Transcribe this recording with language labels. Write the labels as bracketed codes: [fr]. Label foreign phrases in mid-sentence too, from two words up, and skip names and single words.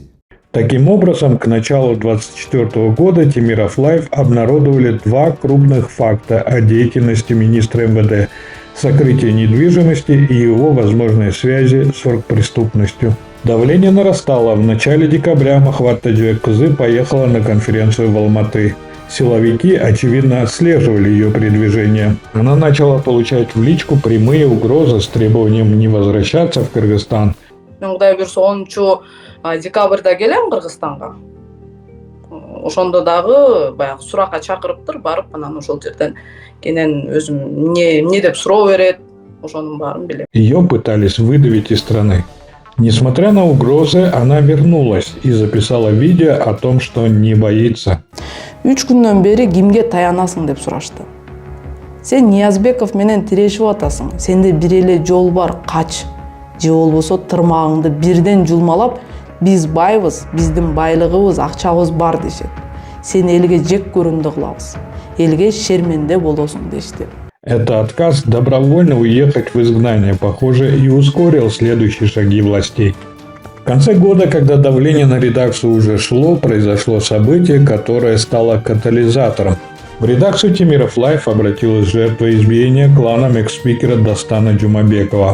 [ru] Таким образом, к началу 2024 года Темиров Лайв обнародовали 2 крупных факта о деятельности министра МВД – сокрытие недвижимости и его возможной связи с оргпреступностью. Давление нарастало. В начале декабря Махаббат Тажиокызы поехала на конференцию в Алматы. Силовики, очевидно, отслеживали ее передвижение. Она начала получать в личку прямые угрозы с требованием не возвращаться в Кыргызстан. [ky] Мен Кудай буйрса 10 декабрда келем Кыргызстанга. Ошондо дагы баягы суракка чакырыптыр, барып анан ошол жерден кенен өзүм эмне деп суроо берет, ошонун баарын билем. [ru] Ее пытались выдавить из страны. Несмотря на угрозы, она вернулась и записала видео о том, что не боится. [ky] 3 күндөн бери кимге таянасың деп сурашты. Сен Ниязбеков менен тирешип атасың. Сенде бир эле жол бар, кач. Же болбосо тырмагыңды бирден жулмалап, биз байбыз, биздин байлыгыбыз, акчабыз бар дешет. Сен элге жек көрүндү кылабыз. Элге шерменде болосуң дешти. [ru] Это отказ добровольно уехать в изгнание, похоже, и ускорил следующие шаги властей. В конце года, когда давление на редакцию уже шло, произошло событие, которое стало катализатором. В редакцию Темиров Лайф обратилась жертва избиения кланом экс-спикера Дастана Джумабекова.